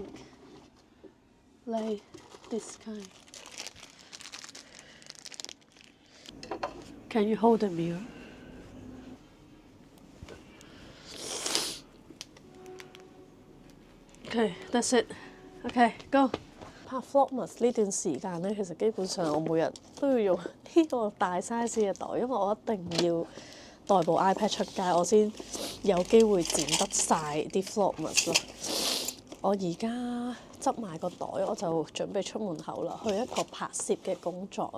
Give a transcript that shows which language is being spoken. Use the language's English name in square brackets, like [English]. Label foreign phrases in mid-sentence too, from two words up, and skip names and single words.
[English] Like this kind. Can you hold the mirror? Okay, that's it. Okay, go. [Cantonese] 拍 Vlogmas 呢段時間咧，其實基本上我每日都要用呢個大 size 嘅袋，因為我一定要帶部 iPad 出街，我先有機會剪得晒啲 Vlogmas 咯。我而家執埋個袋，我就準備出門口啦，去一個拍攝嘅工作啊！